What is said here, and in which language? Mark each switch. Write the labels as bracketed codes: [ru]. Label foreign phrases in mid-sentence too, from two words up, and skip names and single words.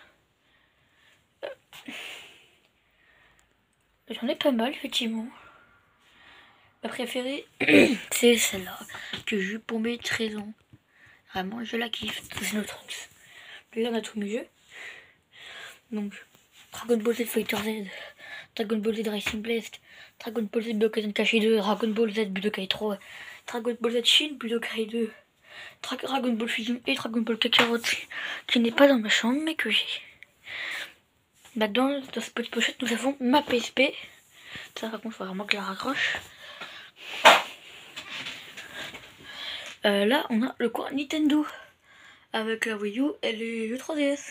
[fr] J'en ai pas mal, effectivement. Ma préférée, c'est celle-là, que j'ai eu pour mes 13 ans. Vraiment, je la kiffe. C'est notre truc. Là, on a tous mes jeux. Donc, Dragon Ball Z Fighter Z, Dragon Ball Z Racing Blast, Dragon Ball Z Budokai Tenkaichi 2, Dragon Ball Z Budokai 3, Dragon Ball Z Shin Budokai 2, Dragon Ball Fusion et Dragon Ball Kakarot qui n'est pas dans ma chambre mais que j'ai. Là-dedans, dans cette petite pochette, nous avons ma PSP. Ça par contre, il faut vraiment que je la raccroche. Là, on a le coin Nintendo avec la Wii U et les jeux 3DS.